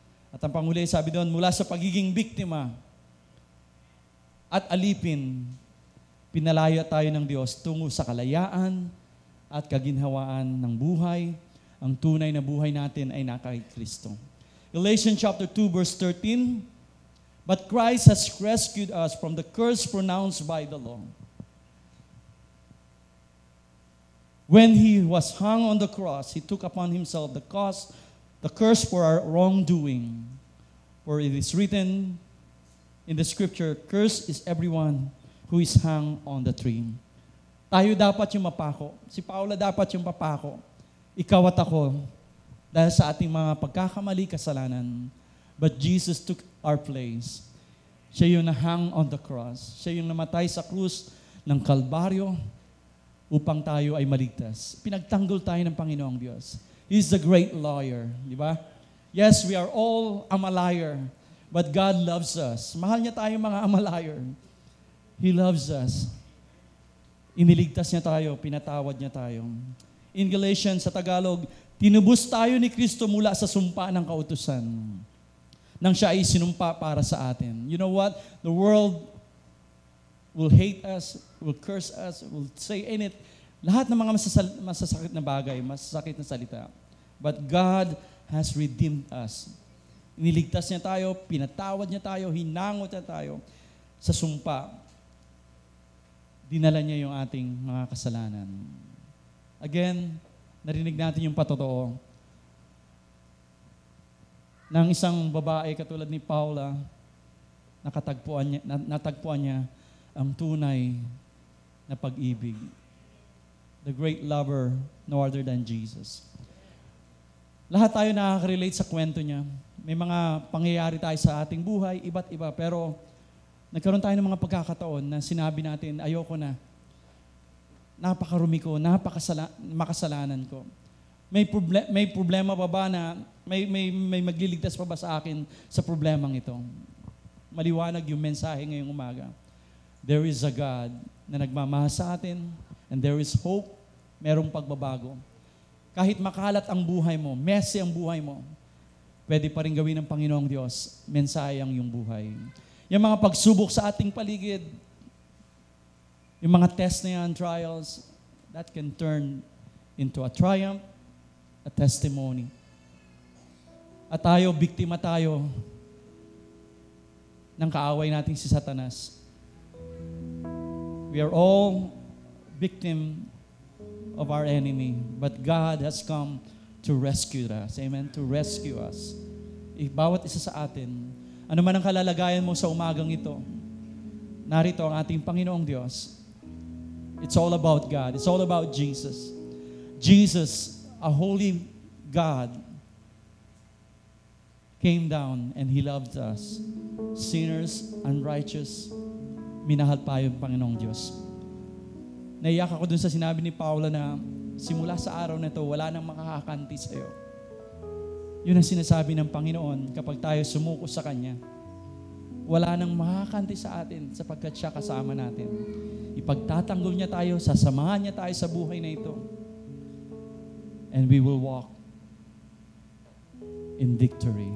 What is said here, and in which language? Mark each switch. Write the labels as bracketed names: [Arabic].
[Filipino] At ang panghuli, sabi doon, mula sa pagiging biktima at alipin, pinalaya tayo ng Diyos tungo sa kalayaan at kaginhawaan ng buhay. Ang tunay na buhay natin ay nasa Kristo. [English] Galatians chapter 2 verse 13, but Christ has rescued us from the curse pronounced by the law. When He was hung on the cross, He took upon Himself the curse for our wrongdoing. For it is written in the scripture, cursed is everyone who is hung on the tree. [Filipino] Tayo dapat yung mapako. Si Paula dapat yung papako. Ikaw at ako. Dahil sa ating mga pagkakamali, kasalanan. [English] But Jesus took our place. [Filipino] Siya yung na-hang [English] on the cross. [Filipino] Siya yung namatay sa krus ng Kalbaryo upang tayo ay maligtas. Pinagtanggol tayo ng Panginoong Diyos. [English] He's the great lawyer. [Filipino] Di ba? [English] Yes, we are all Amalayer, but God loves us. [Filipino] Mahal niya tayo mga Amalayer. [English] He loves us. [Filipino] Iniligtas niya tayo, pinatawad niya tayo. In Galatians sa Tagalog, tinubos tayo ni Kristo mula sa sumpa ng kautusan nang siya ay sinumpa para sa atin. [English] You know what? The world will hate us, will curse us, will say in it, [Filipino] lahat ng mga masasakit na bagay, masasakit na salita. [English] But God has redeemed us. [Filipino] Iniligtas niya tayo, pinatawad niya tayo, hinangot niya tayo sa sumpa. Dinala niya yung ating mga kasalanan. Again, narinig natin yung patotoo ng isang babae katulad ni Paula, natagpuan niya ang tunay na pag-ibig. [English] The great lover, no other than Jesus. [Filipino] Lahat tayo nakaka-relate sa kwento niya. May mga pangyayari tayo sa ating buhay, iba't iba, pero nagkaroon tayo ng mga pagkakataon na sinabi natin, ayoko na. Napakarumi ko, makasalanan ko. May problema pa ba na, may magliligtas pa ba sa akin sa problemang ito? Maliwanag yung mensahe ngayong umaga. [English] There is a God [Filipino] na nagmamahal sa atin, [English] and there is hope, [Filipino] merong pagbabago. Kahit makalat ang buhay mo, messy ang buhay mo, pwede pa rin gawin ng Panginoong Diyos, mensahe ang iyong buhay. Yung mga pagsubok sa ating paligid, yung mga test na yan, trials, [English] that can turn into a triumph, a testimony. [Filipino] At tayo, biktima tayo ng kaaway nating si Satanas. [English] We are all victim of our enemy, but God has come to rescue us. Amen? To rescue us. [Filipino] Bawat isa sa atin, ano man ang kalalagayan mo sa umagang ito, narito ang ating Panginoong Diyos. [English] It's all about God. It's all about Jesus. Jesus, a holy God, came down and He loved us. Sinners, unrighteous, [Filipino] minahal pa yung Panginoong Diyos. Naiyak ako dun sa sinabi ni Paula na simula sa araw na ito, wala nang makakakanti sa'yo. Yun ang sinasabi ng Panginoon kapag tayo sumuko sa Kanya. Wala nang makakakanti sa atin sapagkat siya kasama natin. Ipagtatanggol niya tayo, sasamahan niya tayo sa buhay na ito. [English] And we will walk in victory.